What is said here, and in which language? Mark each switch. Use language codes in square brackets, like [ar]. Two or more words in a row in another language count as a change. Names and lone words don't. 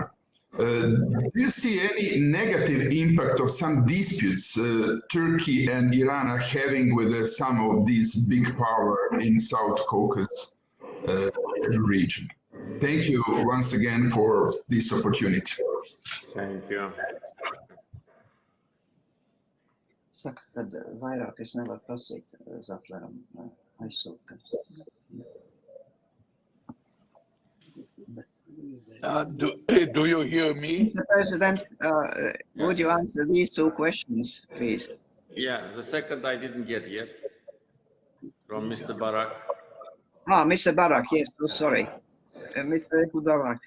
[en] Do you see any negative impact of some disputes Turkey and Iran are having with some of these big power in South Caucasus region? Thank you once again for this opportunity. Thank you. [lv] Saka, kad vairāk es nevaru prasīt Zatleram aizsūt. [en] Do you hear me? Mr. President, would you answer these 2 questions, please? Yeah, the second I didn't get yet, from Mr. Barak. Mr. Barak, yes, oh, sorry. Mr. Barak.